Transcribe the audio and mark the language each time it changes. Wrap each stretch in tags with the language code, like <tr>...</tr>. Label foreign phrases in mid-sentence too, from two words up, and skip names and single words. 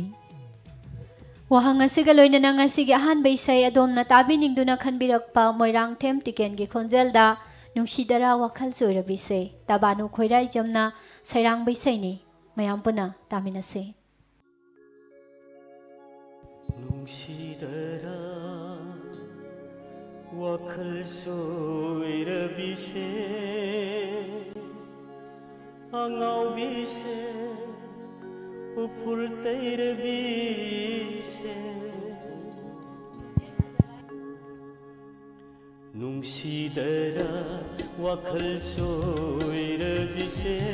<mni>wahang asiga loinana ngasigi ahan beisai adomna tabiningduna khanbirakpa moirang them tiken gi khonjelda nungsidara wakhal choirabise tabanu khoirai jamna sairang beisai ni mayam puna taminase nungsidara wakhal choirabise angau bise upul teirabise nungsidara wakhal choirabise</mni>